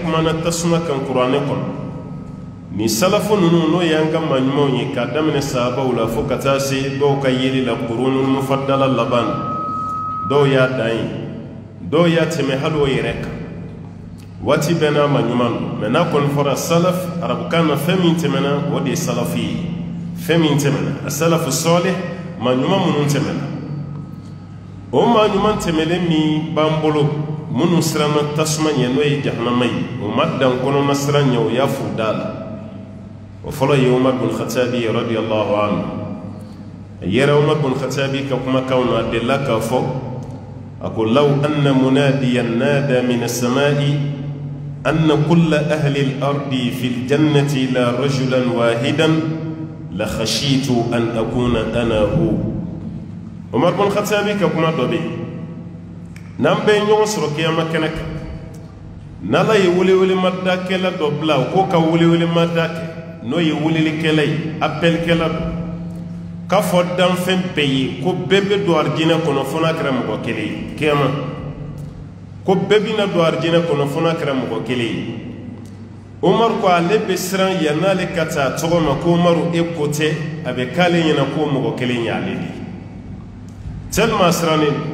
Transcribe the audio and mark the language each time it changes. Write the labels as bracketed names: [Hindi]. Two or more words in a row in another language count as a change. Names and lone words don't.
[Bambara] kumana tasuma kan kuranɛ kɔnɔ ni salafu ninnu n'o y'an ka maɲumanw ye k'a daminɛ sahabaw la fo ka taa se dɔw ka yeli la [Arabic] القرون المفضلة [Bambara] laban dɔw y'a dan ye dɔw y'a tɛmɛ hali o yɛrɛ kan waati bɛɛ n'a maɲuman don mɛ n'a kɔni fɔra salaf arabukan na fɛn min tɛmɛna o de ye salafi ye fɛn min tɛmɛna a salafu sɔlih maɲuman minnu tɛmɛna o maa ɲuman tɛmɛlen min b'an bolo minnu siranna tasuma ɲɛ n'o ye jahannama ye o ma dan kɔnɔna siran ɲɛ o y'a furu da la o fɔlɔ ye Umar bin Khattabi [Arabic] رضي الله عنه [Bambara] a yɛrɛ Umar bin Khattabi ka kumakanw na a delila k'a fɔ a ko [Arabic] لو أن مناديا نادى من السماء أن كل أهل الأرض في الجنة إلا رجلا واحدا لخشيت أن أكون أنا [Bambara] hu Umar bin Khattabi ka kuma dɔ bɛ yen n'an bɛɛ ɲɔgɔn sɔrɔ kiyama kɛnɛ kan n'ala ye welewelemada dɔ bila o k'o ka welewelemada kɛ n'o ye welelikɛla ye appelkɛla don k'a fɔ danfɛn bɛɛ ye ko bɛɛ bɛ don arijinɛ kɔnɔ fo n'a kɛra mɔgɔ kelen ye kiyama ko bɛɛ bɛna don arijinɛ kɔnɔ fo n'a kɛra mɔgɔ kelen ye Umar ko ale bɛ siran yan n'ale ka taa tɔgɔ ma ko Umaru e ko tɛ a bɛ k'ale ɲɛna ko mɔgɔ kelen ye ale de tellement sirannen